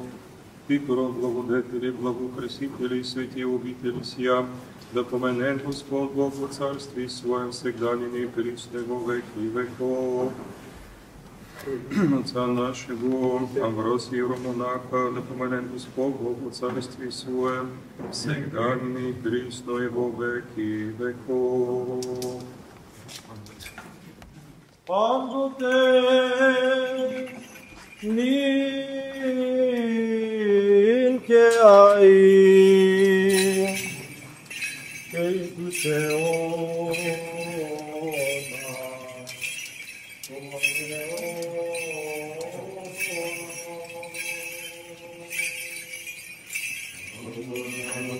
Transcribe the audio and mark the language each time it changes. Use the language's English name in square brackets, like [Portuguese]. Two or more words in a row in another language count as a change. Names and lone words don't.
[Church Slavic] Ты, пророк, благодетели, благокрасители, святи обители сия, да поменет Господь Бог во Царстве Своем, всегда ныне и присно во веки веков. Отца нашего Амвросия Ромонаха, да поменет Господь Бог во Царстве Своем, всегда ныне и присно во веки веков. [Greek] Πάντοτε νυν και αεί και εις τους αιώνας των αιώνων.